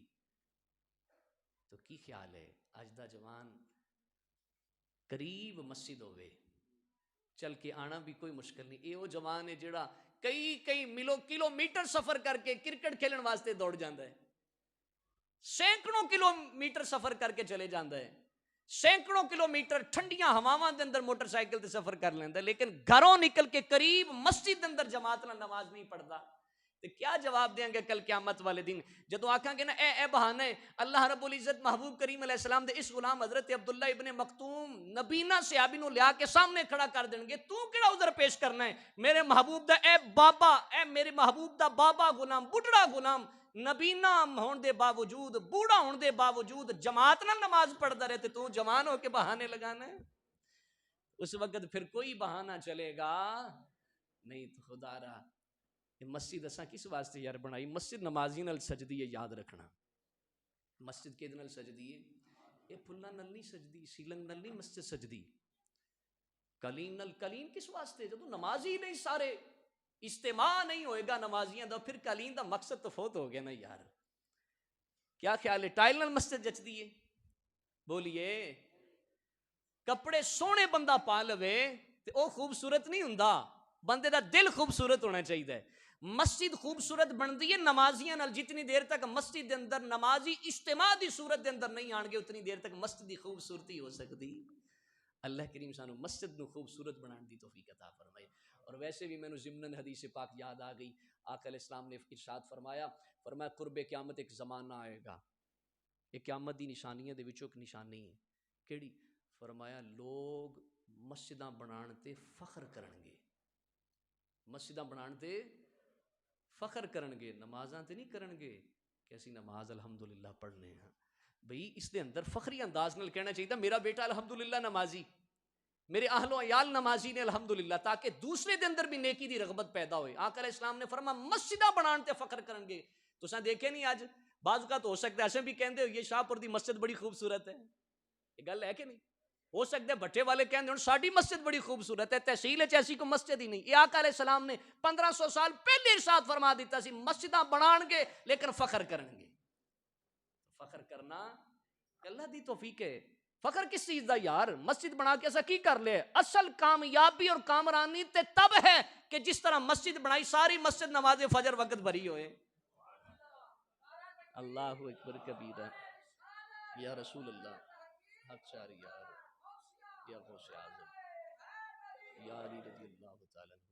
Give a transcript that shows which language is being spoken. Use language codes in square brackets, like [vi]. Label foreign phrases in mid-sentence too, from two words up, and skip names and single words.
[pa] تو کی خیال ہے اج دا جوان قریب مسجد ہوئے چل کے آنا بھی کوئی مشکل نہیں، اے وہ جوان ہے جڑا کئی کلومیٹر سفر کر کے کرکٹ کھیلن واسطے دوڑ جاندہ ہے، سینکڑوں کلومیٹر سفر کر کے چلے جاندہ ہے، سینکڑوں کلومیٹر ٹھنڈیاں ہواواں دے اندر موٹر سائیکل تے سفر کر لیندہ ہے، لیکن گھروں نکل کے قریب مسجد دے اندر جماعت نال نماز نہیں پڑھدا۔ [ur] تو کیا جواب دیں گے [pa] کل قیامت والے دن جدو آکھاں گے نا اے بہانے اللہ رب العزت محبوب کریم علیہ السلام دے اس غلام حضرت عبداللہ ابن مکتوم نبینا صحابی نو لیا کے سامنے کھڑا کر دیں گے، تو کیڑا عذر پیش کرنا ہے؟ میرے محبوب دا اے بابا، اے میرے محبوب دا بابا غلام، بڑھڑا غلام، نبینا ہون دے باوجود، بوڑھا ہون دے باوجود جماعت نال نماز پڑھدا رہتے، تو جوان ہو کے بہانے لگانا ہے؟ اس وقت پھر کوئی بہانہ چلے گا نہیں۔ تو خدا را مسجد اساں کس واسطے یار بنائی؟ مسجد نمازی نال سجدی ہے، یاد رکھنا۔ مسجد کدے نال سجدی ہے؟ یہ پھلاں نال نہیں سجدی، سیلنگ نال نہیں مسجد سجدی، کلین نال۔ کلین کس واسطے؟ جدو نمازی نہیں سارے، اجتماع نہیں ہوئے گا نمازیاں دا، پھر کلین دا مقصد تو فوت ہو گیا نا یار۔ کیا خیال ہے ٹائل نال مسجد جچدی ہے؟ بولیے۔ کپڑے سونے بندہ پا لوے تے او خوبصورت نہیں ہوندا، بندے دا دل خوبصورت ہونا چاہیے۔ مسجد خوبصورت بندی ہے نمازیاں نال، جتنی دیر تک مسجد دے اندر نمازی اجتماع دی صورت دے اندر نہیں آن گے اتنی دیر تک مسجد دی خوبصورتی ہو سکتی۔ اللہ کریم سانو مسجد نو خوبصورت بنان دی توفیق عطا فرمائے۔ اور ویسے بھی میں نے ضمناً حدیث پاک یاد آ گئی، آقا علیہ السلام نے ارشاد فرمایا [ur] قرب قیامت ایک زمانہ آئے گا، [pa] ایک قیامت دی نشانیاں دے وچوں ایک نشانی ہے، کیڑی؟ فرمایا لوگ مسجداں بنان تے فخر کرن گے، مسجداں بنان تے فخر کرن گے، نمازاں تے نہیں کرن گے کہ اسی نماز الحمدللہ پڑھنے ہیں۔ بھئی اس دے اندر فخری انداز نال کہنا چاہیے میرا بیٹا الحمدللہ نمازی، میرے اہل و عیال نمازی نے الحمدللہ، تاکہ دوسرے دے اندر بھی نیکی دی رغبت پیدا ہوئے۔ آقا علیہ السلام نے فرمایا مسجداں بنان تے فخر کرن گے۔ تو ساں دیکھے نہیں آج بعض کا تو ہو سکتا ہے ایسے بھی کہندے ہو یہ شاہ پور دی مسجد بڑی خوبصورت ہے، یہ گل ہے کہ نہیں؟ ہو سکتا ہے بٹے والے کہندے ہوں ساڈی مسجد بڑی خوبصورت ہے، تحصیل وچ ایسی کوئی مسجد ہی نہیں۔ یہ آقا علیہ السلام نے 1500 سال پہلے ارشاد فرما دیتا سی مسجداں بنان گے لیکن فخر کرن گے۔ فخر کرنا اللہ دی توفیق ہے۔ فخر کس چیز دا یار؟ مسجد بنا کے ایسا کی کر لے؟ اصل کامیابی اور کامرانی تے تب ہے کہ جس طرح مسجد بنائی ساری مسجد نماز فجر وقت بھری ہوئے۔ [ar] اللہ اکبر کبیرہ، یا رسول اللہ، [pa] حق شاری یار، [ar] یا غوث اعظم، یا علی رضی اللہ تعالیٰ عنہ۔